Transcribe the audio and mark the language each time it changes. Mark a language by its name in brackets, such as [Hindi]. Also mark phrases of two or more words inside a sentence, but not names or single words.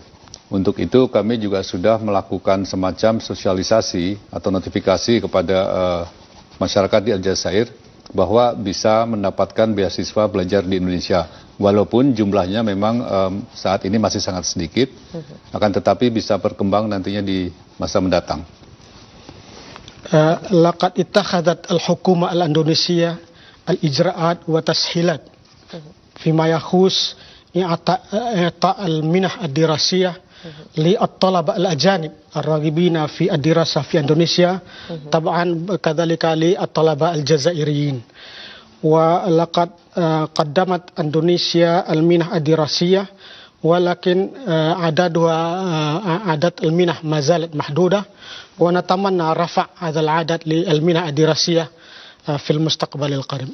[Indonesian] Untuk itu kami juga sudah melakukan semacam sosialisasi atau notifikasi kepada masyarakat di Aljazair bahwa bisa mendapatkan beasiswa belajar di Indonesia. Walaupun jumlahnya memang saat ini masih sangat sedikit, akan tetapi bisa berkembang nantinya di masa mendatang. [Arabic] لقد اتخذت الحكومة الإندونيسية الإجراءات وتسهيلات فيما يخص إعطاء المنح الدراسية للطلبة الأجانب الراغبين في الدراسة في إندونيسيا طبعا كذلك للطلبة الجزائريين ولقد قدمت إندونيسيا المنح الدراسية ولكن عدد المنح ما زالت محدودة ونتمنى رفع هذا العدد للمنح الدراسية في المستقبل القريب.